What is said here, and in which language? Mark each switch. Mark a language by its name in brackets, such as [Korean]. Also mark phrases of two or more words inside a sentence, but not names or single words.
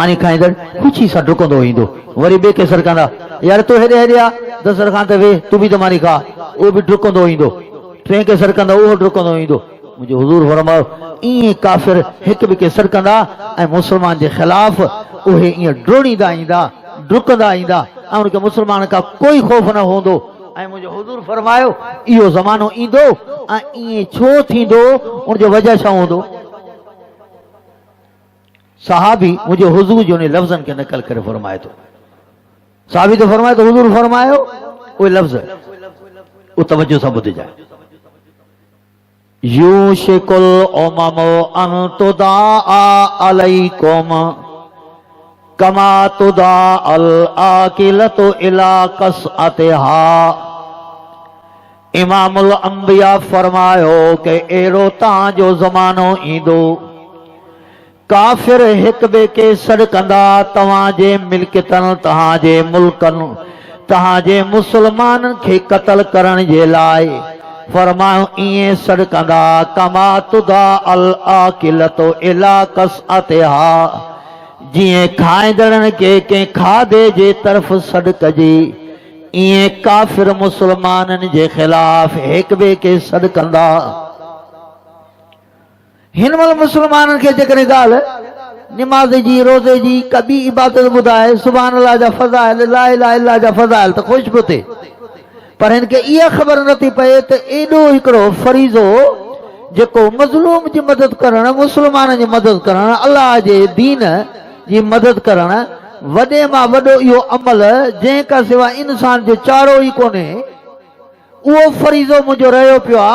[Sindhi] मानी खाईंदड़ ख़ुशी सां डुकंदो ईंदो वरी ॿिए खे सॾु कंदा यार तूं हेॾे हेॾे आहे दस्तरखान ते वे तूं बि त मानी खा उहो बि डुकंदो ईंदो टे खे सॾु कंदा उहो डुकंदो ईंदो मुंहिंजो हुज़ूर फरमायो ईअं काफ़िर हिक ॿिए खे सॾु कंदा ऐं मुस्लमान जे ख़िलाफ़ उहे ईअं डुड़ींदा ईंदा डुकंदा ईंदा ऐं उनखे मुस्लमान खां कोई ख़ौफ़ न हूंदो ऐं मुंहिंजो हुज़ूर फरमायो इहो ज़मानो ईंदो ऐं ईअं छो थींदो उनजो वजह छा हूंदो सहाबी मुंहिंजे हुज़ूर जो उन लफ़्ज़नि खे नक़ल करे फरमाए थो सहाबी तो फरमाए तो हुज़ूर फरमायो उहे लफ़्ज़ उहो तवज्जो सां ॿुधिजाए [Arabic] يوشك الأمم أن تداعى عليكم كما تداعى الأكلة إلى قصعتها [Sindhi] इमामुल अंबिया फरमायो कि अहिड़ो तव्हांजो ज़मानो ईंदो काफ़िर हिक ॿिए खे सॾु कंदा तव्हांजे मिल्कियतनि तव्हांजे मुल्कनि तव्हांजे मुस्लमाननि खे क़त्ल करण जे लाइ फरमायो ईअं सॾु कंदा [Arabic] كما تداعى الأكلة إلى قصعتها [Sindhi] जिए खाइदड़न के खाधे जे तरफ सॾ कजे इए काफिर मुसलमानन जे खिलाफ एक बे के सॾ कंदा। हिन महिल मुसलमानन के जेकॾहिं ॻाल्हि निमाज़ जी रोज़े जी कबी इबादत ॿुधाए [Arabic] سبحان الله [Sindhi] जा फ़ज़ाइल [Arabic] لا إله إلا الله [Sindhi] जा फ़ज़ाइल त ख़ुशि पियो थिए, पर हिन खे इहा ख़बर नथी पए त एॾो हिकिड़ो फरीज़ो जेको मज़लूम जी मदद करणु मुसलमान जी मदद करणु अल्लाह जे दीन जी मदद करणु वॾे मां वॾो इहो अमल जंहिं खां सवाइ इंसान जो चारो ई कोन्हे उहो फरीज़ो मुंहिंजो रहियो पियो आहे।